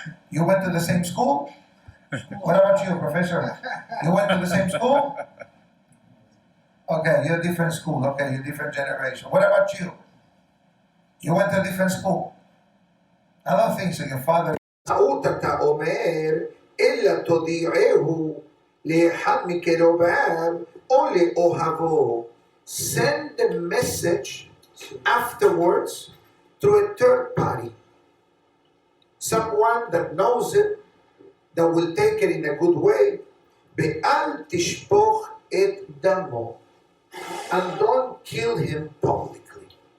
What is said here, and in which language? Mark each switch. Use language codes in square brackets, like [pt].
[en] You went to the same school? What about you, Professor? You went to the same school? Okay, you're a different school. Okay, you're a different generation. What about you? You went to a different school. I don't think so. Your father. [he] טעות אתה אומר, אלא תודיעהו לאחד מקרוביו או לאוהבו. [en] Send the message afterwards to a third party. Someone that knows it, that will take it in a good way. [he] ואל תשפוך את דמו. [en] And don't kill him publicly.